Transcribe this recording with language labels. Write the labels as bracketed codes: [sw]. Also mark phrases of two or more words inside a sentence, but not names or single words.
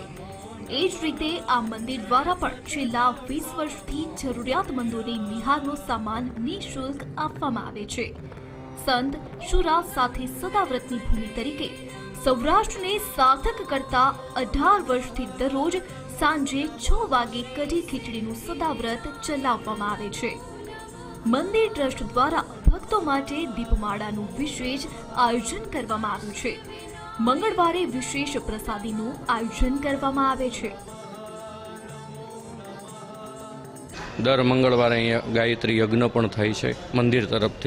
[gu] એ જ રીતે આ મંદિર દ્વારા પણ છેલ્લા 20 વર્ષથી જરૂરિયાતમંદોને નિહારનો સામાન નિઃશુલ્ક આપવામાં આવે છે। સંત શુરા સાથે સદાવ્રતની ભૂમિ તરીકે સૌરાષ્ટ્રને સાર્થક કરતા 18 વર્ષથી દરરોજ સાંજે 6 વાગે કઢી ખીચડીનું સદાવ્રત ચલાવવામાં આવે છે। મંદિર ટ્રસ્ટ દ્વારા ભક્તો માટે દીપમાળાનું વિશેષ આયોજન કરવામાં આવ્યું છે। મંગળવારે વિશેષ પ્રસાદીનું આયોજન કરવામાં આવે છે। દર મંગળવારે અહીંયા ગાયત્રી યજ્ઞ પણ થાય છે મંદિર તરફથી।